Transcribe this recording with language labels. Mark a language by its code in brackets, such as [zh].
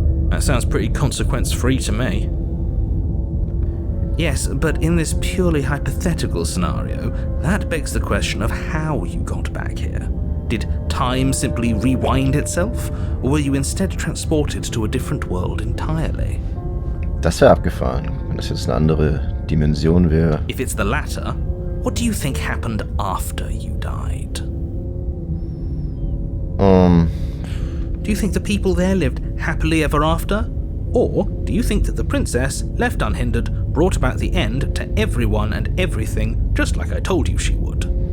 [en] That sounds pretty consequence-free to me. Yes, but in this purely hypothetical scenario, that begs the question of how you got back here. Did time simply rewind itself, or were you instead transported to a different world entirely? [de] Das wäre abgefahren, wenn das jetzt eine andere Dimension wäre. [en] If it's the latter, what do you think happened after you died? Do you think the people there lived happily ever after? Or do you think that the princess, left unhindered, brought about the end to everyone and everything, just like I told you she would?